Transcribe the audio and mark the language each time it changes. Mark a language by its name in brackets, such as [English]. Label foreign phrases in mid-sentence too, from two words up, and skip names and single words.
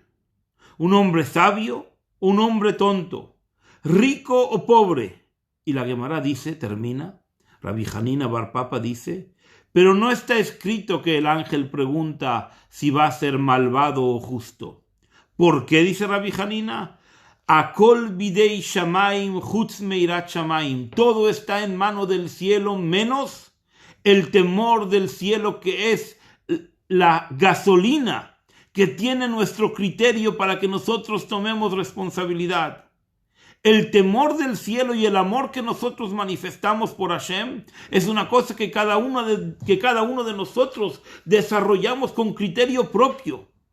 [Spanish] ¿Un hombre sabio o un hombre tonto? ¿Rico o pobre? Y la Gemara dice, termina, Rabbi Hanina bar Papa dice, pero no está escrito que el ángel pregunta si va a ser malvado o justo. ¿Por qué dice Rabbi Hanina? [Hebrew] הכל בידי שמים חוץ מיראת שמים. [Spanish] Todo está en mano del cielo menos el temor del cielo, que es la gasolina que tiene nuestro criterio para que nosotros tomemos responsabilidad. El temor del cielo y el amor que nosotros manifestamos por Hashem es una cosa que cada uno de nosotros desarrollamos con criterio propio.